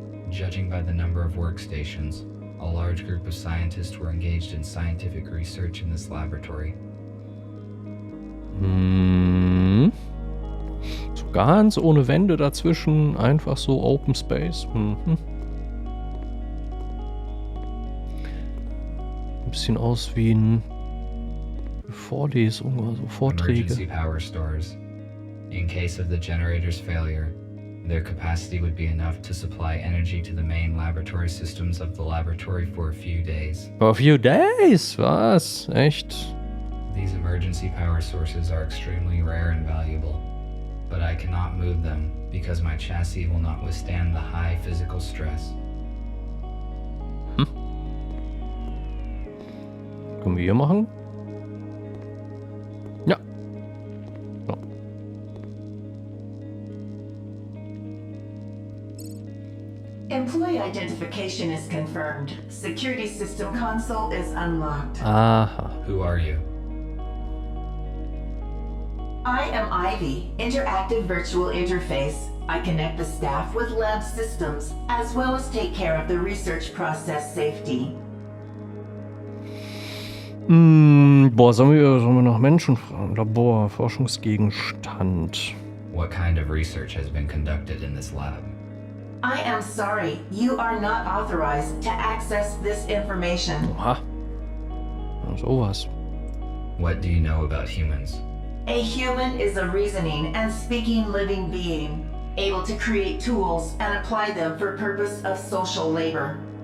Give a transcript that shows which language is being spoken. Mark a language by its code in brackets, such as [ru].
[en] Judging by the number of workstations, a large group of scientists were engaged in scientific research in this laboratory. Hm. [de] So ganz ohne Wände dazwischen, einfach so Open Space. Mhm. Ein bisschen aus wie eine Vorlesung oder so Vorträge. [en] Emergency power stores. In case of the generator's failure, their capacity would be enough to supply energy to the main laboratory systems of the laboratory for a few days. For a few days? [de] Was? Echt? [en] These emergency power sources are extremely rare and valuable, but I cannot move them because my chassis will not withstand the high physical stress. [de] Können wir hier machen? Ja. So. [en] Employee identification is confirmed. Security system console is unlocked. Aha. Who are you? I am Ivy, interactive virtual interface. I connect the staff with lab systems, as well as take care of the research process safety. [de] Boah, sollen wir nach Menschen fragen? Labor, Forschungsgegenstand. [en] What kind of research has been conducted in this lab? I am sorry, you are not authorized to access this information. [de] Oha. Sowas. [en] What do you know about humans? A human is a reasoning and speaking living being, able to create tools and apply them for purpose of social labor.